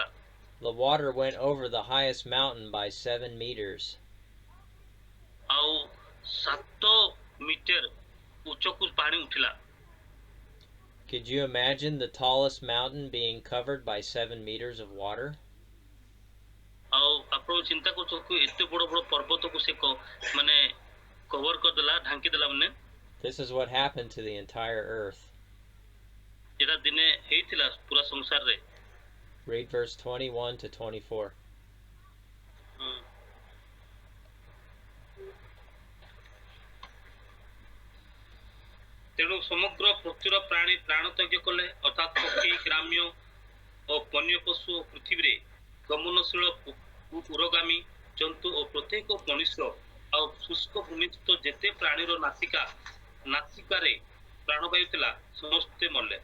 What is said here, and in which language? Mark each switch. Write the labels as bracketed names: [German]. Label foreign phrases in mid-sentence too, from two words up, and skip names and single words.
[English] The water went over the highest mountain by 7 meters. [Odia] ଆଉ 7 ମିଟର ଉଚ୍ଚକୁ ପାଣି ଉଠିଲା। [English] Could you imagine the tallest mountain being covered by 7 meters of water? [Odia] ଆଉ ଆପଣ ଚିନ୍ତା କରୁଛନ୍ତି ଏତେ ବଡ ପର୍ବତକୁ ସେ ମାନେ କଭର କରିଦେଲା ଢାଙ୍କି ଦେଲା ମାନେ। [English] This is what happened to the entire earth. [Odia] ଏଟା ଦିନେ ହେଇଥିଲା ପୁରା ସଂସାରରେ। [English] Read verse 21 to 24. [Odia] ତେଣୁ ସମଗ୍ର ପୃଥିବୀର ପ୍ରାଣୀ ପ୍ରାଣତ୍ୟାଗ କଲେ ଅର୍ଥାତ୍ ପକ୍ଷୀ ଗ୍ରାମ୍ୟ ଓ ବନ୍ୟ ପଶୁ ଓ ପୃଥିବୀରେ ଗମନଶୀଳ ଉରଗାମୀ ଜନ୍ତୁ ଓ ପ୍ରତ୍ୟେକ ମଣିଷ ଆଉ ଶୁଷ୍କ ଭୂମିସ୍ଥ ଯେତେ ପ୍ରାଣୀର ନାସିକାରେ ପ୍ରାଣବାୟୁ ଥିଲା ସମସ୍ତେ ମଲେ।